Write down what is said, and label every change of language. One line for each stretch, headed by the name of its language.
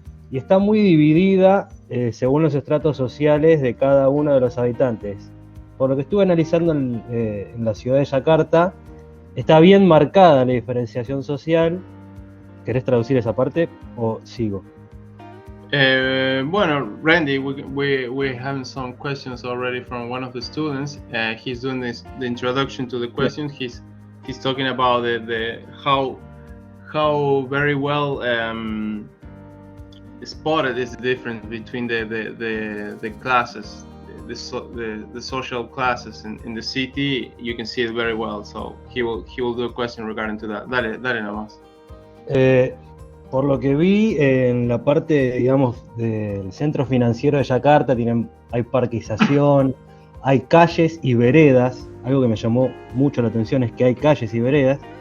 Spanish: y está muy dividida según los estratos sociales de cada uno de los habitantes. Por lo que estuve analizando en la ciudad de Yakarta, está bien marcada la diferenciación social. ¿Querés traducir esa parte o sigo?
English: Bueno, Randy, we have some questions already from one of the students. He's doing the introduction to the questions. Yeah. He's talking about the how very well spotted is the difference between the classes, the social classes in the city. You can see it very well. So he will do a question regarding to that.
Spanish: Dale nomás. Por lo que vi en la parte, digamos, del centro financiero de Yakarta, hay parquización, hay calles y veredas. Algo que me llamó mucho la atención es que hay calles y veredas.